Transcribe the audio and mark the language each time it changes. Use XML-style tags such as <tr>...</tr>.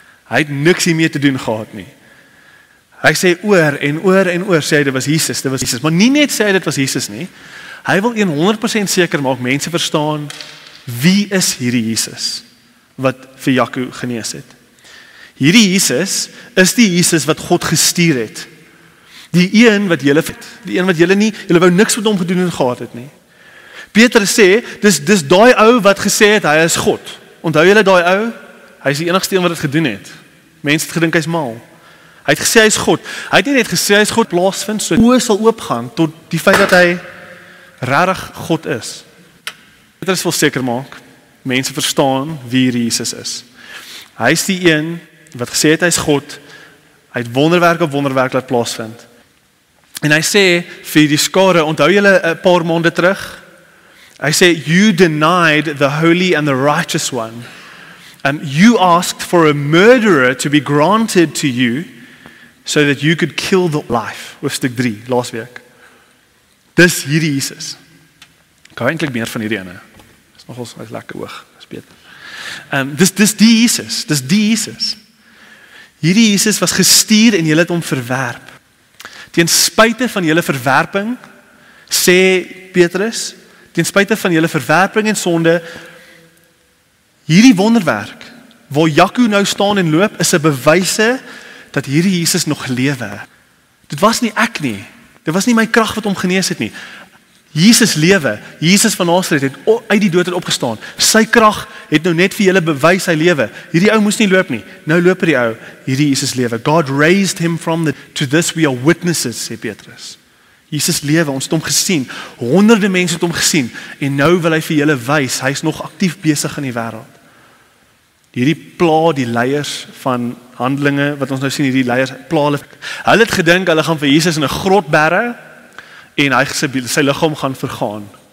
<af>Hy het niks hiermee te doen gehad nie. Hy sê oor en oor sê hy dit was Jesus, maar nie net sê hy dit was Jesus nie. Hy wil 100% seker maak mense verstaan wie is hierdie Jesus wat vir Jaco genees het. Hierdie Jesus is die Jesus wat God gestuur het. Die een wat julle wou niks met hom gedoen en gehad het nie. Petrus sê, dis daai ou wat gesê het hy is God. Onthou julle daai ou? Hy is die enigste een wat dit gedoen het. Mense het gedink hy's mal. Hy het gesê hy's God. Hy het nie net gesê hy's God plaasvind, so oë sal oopgaan tot die feit dat hy regtig God is. Petrus wil seker maak mense verstaan wie Jesus is. Hy is die een wat gesê het hy's God. Hy het wonderwerke op wonderwerke laat plaasvind. En hy sê vir die skare, onthou julle 'n paar maande terug? Hy sê,</af> <en>you denied the holy and the righteous one. You asked for a murderer to be granted to you so that you could kill the life.</en> <af>Hoofstuk 3, laasweek. Dis hierdie Jesus. Ek hou eintlik meer van hierdie ene. Dis nogals lekker hoog, is beter. Dis die Jesus. Hierdie Jesus was gestuur en julle het hom verwerp. Ten spyte van julle verwerping, sê Petrus, ten spyte van julle verwerping en sonde, hierdie wonderwerk, waar Jaco nou staan en loop, is 'n bewyse dat hierdie Jesus nog lewe. Dit was nie ek nie. Dit was nie my krag wat hom genees het nie. Jesus lewe, Jesus van Nasaret het uit die dood het opgestaan. Sy krag het nou net vir julle bewys hy lewe. Hierdie ou moes nie loop nie. Nou loop die ou. Hierdie Jesus lewe.</af> <en>God raised him from the to this we are witnesses,</en> <af>sê Petrus. Jesus lewe, ons het hom gesien. Honderde mense het hom gesien en nou wil hy vir julle wys, hy's nog aktief besig in die wêreld. Hierdie pla die leiers van Handelinge wat ons nou sien, hierdie leiers pla hulle. Hulle het gedink hulle gaan vir Jesus in 'n grot bære en hy sy liggaam gaan vergaan.</af>